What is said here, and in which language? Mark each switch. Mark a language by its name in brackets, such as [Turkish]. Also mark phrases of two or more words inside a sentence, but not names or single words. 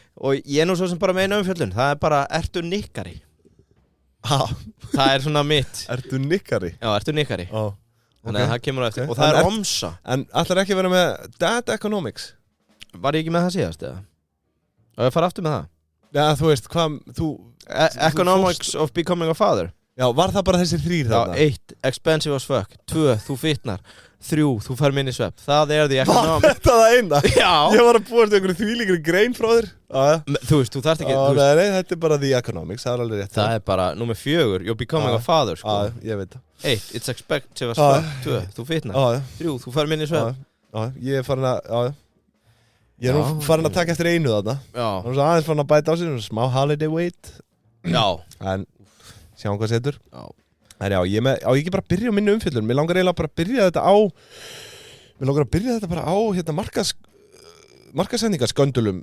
[Icelandic] Og ég er nú svo sem bara með eina umfjöllun. Það er bara, ertu nikkari? Það er svona mitt. Ertu nikkari? Já, ertu nikkari. Þannig að það kemur á eftir. Og Okay. það er OMSA. En ætlar ekki að vera með [English] Data Economics? [Icelandic] Var ég ekki með það síðast, eða? Og ég fara aftur með það. Já, þú veist, [English] Economics of becoming a father. [Icelandic] Já, var það bara þessi 3 þarna? 1, [English] expensive as fuck. 2, [Icelandic] þú fitnar. 3, þú fær minni svepp. Það er [English] the economics. [Icelandic] Var þetta það eina? Já. Ég var að búast einhverju þvílíkri grein frá þér. Þú veist, þú þarft ekki... Nei, þetta er bara [English] the economics, [Icelandic] það er alveg rétt. Það er bara, númer 4, [English] you're becoming a father, [Icelandic] sko. Ég veit það. 1, [English] it's expensive as fuck. 2, [Icelandic] þú fitnar. 3, þú fær minni svepp. Ég er farin að... Ég er nú farin að taka eftir einu þarna. Já. Nú er aðeins farin að bæta á sig, smá [English] holiday weight. [Icelandic] Já. En sjáum hvað setur. Já. En já, ég ekki bara að byrja á minni umfjöllun. Mér langar eiginlega bara að byrja þetta bara á hérna markaðsendingarsköndulum.